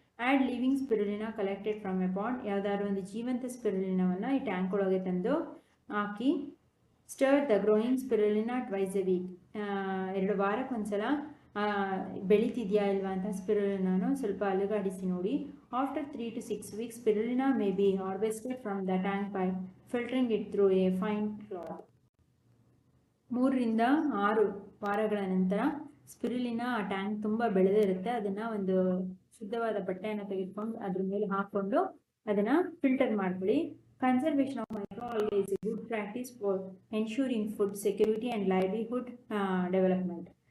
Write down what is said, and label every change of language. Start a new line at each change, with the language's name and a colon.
English: Add living spirulina collected from a pond.
Kannada: ಯಾವುದಾದ್ರು ಒಂದು ಜೀವಂತ ಸ್ಪಿರುಲಿನಾವನ್ನು ಈ ಟ್ಯಾಂಕ್ ಒಳಗೆ ತಂದು ಹಾಕಿ.
English: Stir the growing spirulina twice a week.
Kannada: 2 ವಾರಕ್ಕೊಂದ್ಸಲ ಬೆಳೀತಿದೆಯಾ ಇಲ್ವಾ ಅಂತ ಸ್ಪಿರುಲಿನಾನು ಸ್ವಲ್ಪ ಅಲುಗಾಡಿಸಿ ನೋಡಿ.
English: After 3 to 6 weeks spirulina may be harvested from the tank by filtering it through a fine cloth.
Kannada: 3 to 6 ವಾರಗಳ ನಂತರ ಸ್ಪಿರುಲಿನಾ ಆ ಟ್ಯಾಂಕ್ ತುಂಬ ಬೆಳೆದಿರುತ್ತೆ, ಅದನ್ನು ಒಂದು ಶುದ್ಧವಾದ ಬಟ್ಟೆಯನ್ನು ತೆಗೆದುಕೊಂಡು ಅದ್ರ ಮೇಲೆ ಹಾಕ್ಕೊಂಡು ಅದನ್ನು ಫಿಲ್ಟರ್ ಮಾಡ್ಕೊಳ್ಳಿ.
English: Conservation of microalgae is a good practice for ensuring food security and livelihood development.